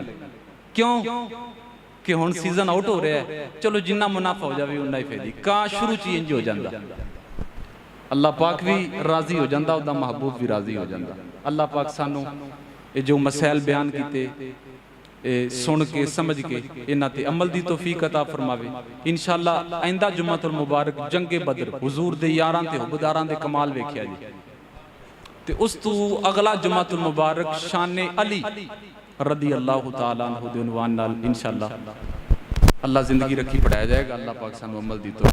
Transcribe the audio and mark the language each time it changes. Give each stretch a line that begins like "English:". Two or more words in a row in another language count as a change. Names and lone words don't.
Punjabi: کیوں کہ ہن
English: season out
Punjabi: ہو رہا ہے، چلو جنا منافع ہو جائے اونا ای فائدہ. کہ شروع چ انج ہو جاتا، اللہ پاک بھی راضی ہو جاتا، اودا محبوب بھی راضی ہو جاتا. اللہ پاک سانوں یہ جو مسائل بیان کیے سن کے سمجھ کے انہاں تے عمل دی توفیق عطا فرماوے. ان شاء اللہ آئندہ
Arabic: جمعة المبارك
Punjabi: جنگے بدر حضور دے یاراں تے حبداراں دے کمال ویکھیا جی، تے اس تو اگلا
Arabic: جمعة المبارك
Punjabi: شان علی
Arabic: رضي الله تعالى عنه
Punjabi: دے عنوان نال ان شاء اللہ اللہ زندگی رکھی پڑھایا جائے گا. اللہ پاک سانوں عمل دی توفیق